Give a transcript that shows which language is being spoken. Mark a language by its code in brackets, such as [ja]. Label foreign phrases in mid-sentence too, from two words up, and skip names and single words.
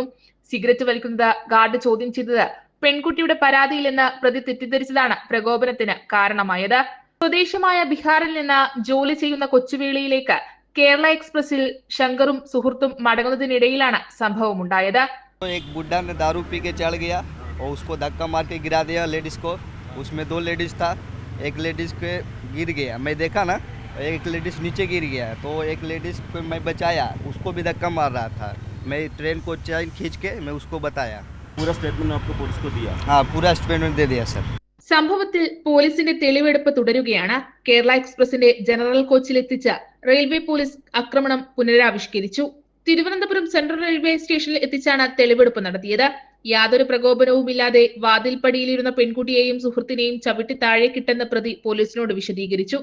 [ml] സിഗരറ്റ് വലിക്കുന്നത് ഗാർഡ് ചോദ്യം ചെയ്തത് പെൺകുട്ടിയുടെ പരാതിയിലെന്ന് പ്രതി തെറ്റിദ്ധരിച്ചതാണ് പ്രകോപനത്തിന് കാരണമായത്. സ്വദേശമായ ബീഹാറിൽ നിന്ന് ജോലി ചെയ്യുന്ന കൊച്ചുവേളിയിലേക്ക് കേരള എക്സ്പ്രസിൽ ശങ്കറും സുഹൃത്തും മടങ്ങുന്നതിനിടയിലാണ് സംഭവമുണ്ടായത്. [hi] एक बुड्ढा ने दारू पी के चढ़ गया और उसको धक्का मार के गिरा दिया लेडीज को। उसमें 2 लेडीज था, एक लेडीज के गिर गया, मैं देखा ना, एक लेडीज नीचे गिर गया तो एक लेडीज को मैं बचाया, उसको भी धक्का मार रहा था। मैं ट्रेन को चैन खींच के मैं उसको बताया। पूरा स्टेटमेंट आपको पुलिस को दिया? हाँ, पूरा स्टेटमेंट दे दिया सर। [ml] സംഭവത്തിൽ പോലീസിന്റെ തെളിവെടുപ്പ് തുടരുകയാണ്. കേരള എക്സ്പ്രസിന്റെ ജനറൽ കോച്ചിലെത്തിച്ച റെയിൽവേ പോലീസ് ആക്രമണം പുനരാവിഷ്കരിച്ചു. തിരുവനന്തപുരം സെൻട്രൽ റെയിൽവേ സ്റ്റേഷനിൽ എത്തിച്ചാണ് തെളിവെടുപ്പ് നടത്തിയത്. യാതൊരു പ്രകോപനവുമില്ലാതെ വാതിൽപ്പടിയിലിരുന്ന പെൺകുട്ടിയെയും സുഹൃത്തിനെയും ചവിട്ടി താഴേക്കിട്ടെന്ന് പ്രതി പോലീസിനോട് വിശദീകരിച്ചു.